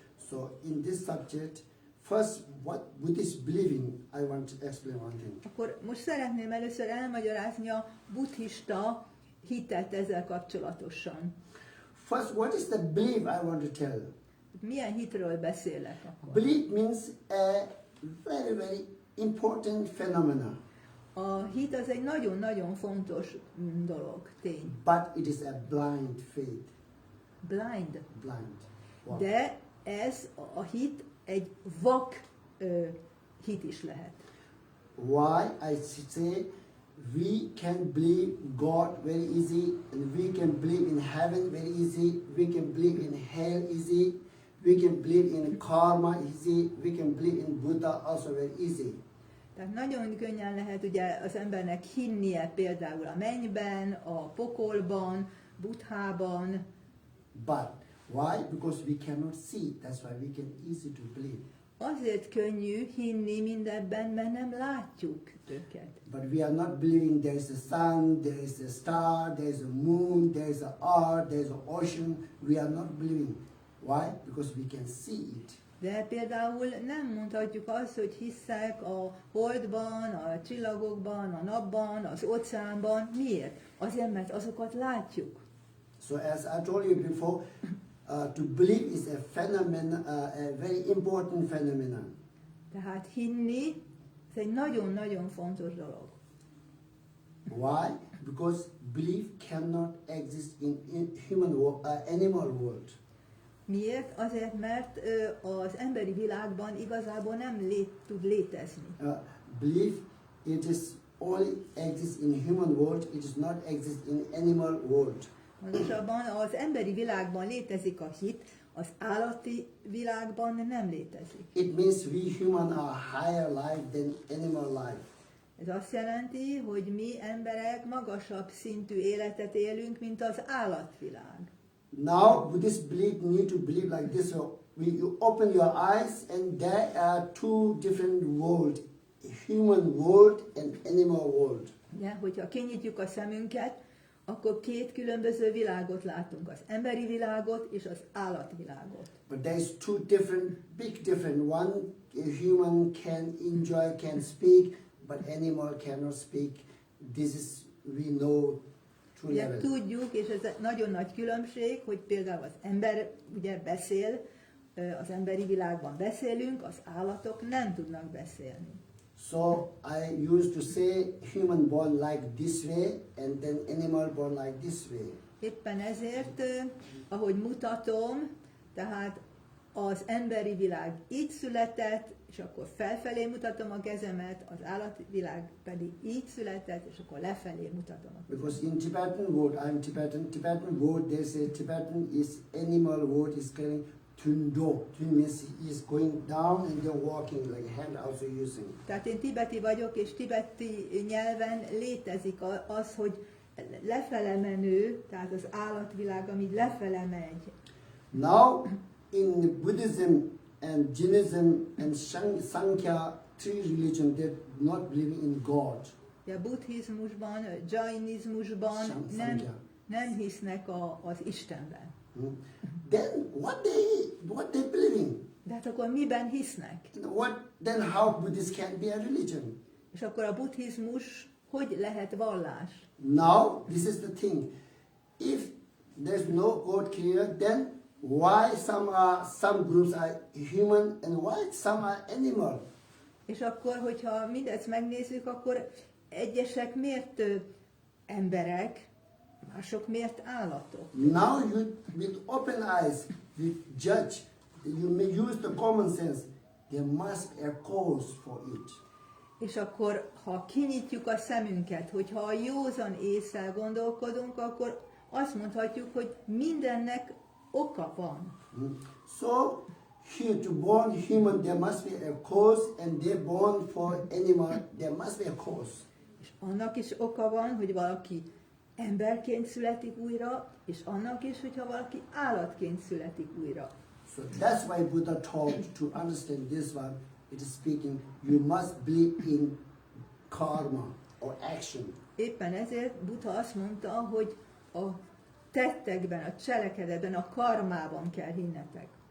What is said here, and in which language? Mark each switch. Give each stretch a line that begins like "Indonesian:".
English: So in this subject, first, what Buddhists believe in, I want to explain one thing.
Hungarian: Akkor most szeretném először elmagyarázni a buddhista hitet ezzel kapcsolatosan.
English: First, what is the belief I want to tell?
Hungarian: Milyen hitről beszélek akkor?
English: Belief means a very, very important phenomenon.
Hungarian: A hit az egy nagyon-nagyon fontos dolog, tény.
English: But it is a blind faith. Blind. Blind. Wow.
Hungarian: De ez a hit egy vak hit is lehet.
English: Why I say we can believe God very easy, and we can believe in heaven very easy, we can believe in hell easy, we can believe in karma easy, we can believe in Buddha also very easy.
Hungarian: Tehát nagyon könnyen lehet ugye az embernek hinnie például a mennyben, a pokolban, Buddhában.
English: But why? Because we cannot see. That's why we can easy to believe.
Hungarian: Azért könnyű hinni mindebben, mert nem látjuk őket.
English: But we are not believing there is a sun, there is a star, there is a moon, there is a earth, there is an ocean. We are not believing. Why? Because we can see it.
Hungarian: De például nem mondhatjuk azt, hogy hiszek a holdban, a csillagokban, a napban, az óceánban. Miért? Azért, mert azokat látjuk.
English: So as I told you before, to believe is a phenomenon, a very important phenomenon.
Hungarian: Tehát hinni, ez egy nagyon-nagyon fontos dolog.
English: Why? Because belief cannot exist in human animal world.
Hungarian: Miért? Azért, mert az emberi világban igazából nem tud létezni.
English: Belief, it is only exists in human world, it does not exist in animal world.
Hungarian: Pontosabban az emberi világban létezik a hit, az állati világban nem létezik.
English: It means we human are higher life than animal life.
Hungarian: Ez azt jelenti, hogy mi emberek magasabb szintű életet élünk, mint az állatvilág.
English: Now Buddhist belief need to believe like this. So you open your eyes and there are two different worlds, human world and animal world.
Hungarian: Ugye, hogyha kinyitjuk a szemünket, akkor két különböző világot látunk, az emberi világot és az állatvilágot.
English: But there is two different, big different. One, a human can enjoy, can speak, but animal cannot speak. This is, we know, true
Hungarian: Ugye
English: level.
Hungarian: tudjuk, és ez nagyon nagy különbség, hogy például az ember ugye beszél, az emberi világban beszélünk, az állatok nem tudnak beszélni.
English: So I used to say human born like this way and then animal born like this way.
Hungarian: Éppen ezért, ahogy mutatom, tehát az emberi világ így született, és akkor felfelé mutatom a kezemet, az állatvilág pedig így született, és akkor lefelé mutatom a kezemet.
English: Because in Tibetan word, I'm Tibetan. Tibetan word, they say Tibetan is animal word is calling tundo. Tun means he is going down and then walking like hand also using.
Hungarian: Tehát én tibeti vagyok, és tibeti nyelven létezik az, hogy lefele menő, tehát az állatvilág, ami lefele megy.
English: Now in Buddhism and Jainism and Sankhya, three religions, they're not believing in God.
Hungarian: A buddhizmusban, jainizmusban nem hisznek az Istenben.
English: Then what they believe in?
Hungarian: De hát akkor miben hisznek?
English: Then how Buddhist can be a religion?
Hungarian: És akkor a buddhizmus hogy lehet vallás?
English: Now this is the thing. If there's no God creator, then why some groups are human and why some are animal?
Hungarian: És akkor, hogyha mindezt megnézzük, akkor egyesek miért emberek, mások miért állatok?
English: Now you, with open eyes, you judge, you may use the common sense. There must be a cause for it.
Hungarian: És akkor, ha kinyitjuk a szemünket, hogyha a józan ésszel gondolkodunk, akkor azt mondhatjuk, hogy mindennek oka van.
English: So, here to born human, there must be a cause, and they're born for animal, there must be a cause.
Hungarian: És annak is oka van, hogy valaki emberként születik újra, és annak is, hogyha valaki állatként születik újra.
English: So that's why Buddha told to understand this one, it is speaking, you must believe in karma or action.
Hungarian: Éppen ezért Buddha azt mondta, hogy a tettekben, a cselekedetben, a karmában kell hinnetek.